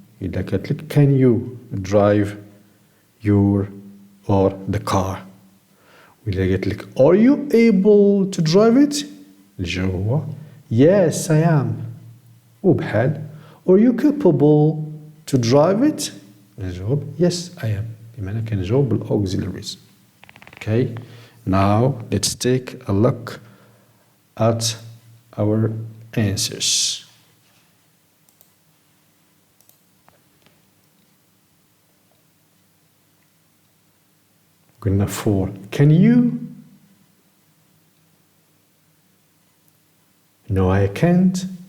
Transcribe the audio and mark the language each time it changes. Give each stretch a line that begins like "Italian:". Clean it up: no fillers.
Arabic: إذا قالت لك
English: can you drive your or the car؟
Arabic: وإذا قالت لك
English: are you able to drive it؟
Arabic: الجواب هو
English: yes I am. وبحال are you capable to drive it؟ الجواب yes I am.
Arabic: بمعنى كنجاوب بالauxiliaries.
English: Okay, now let's take a look at our answers. قلنا 4 can you؟ No I can't.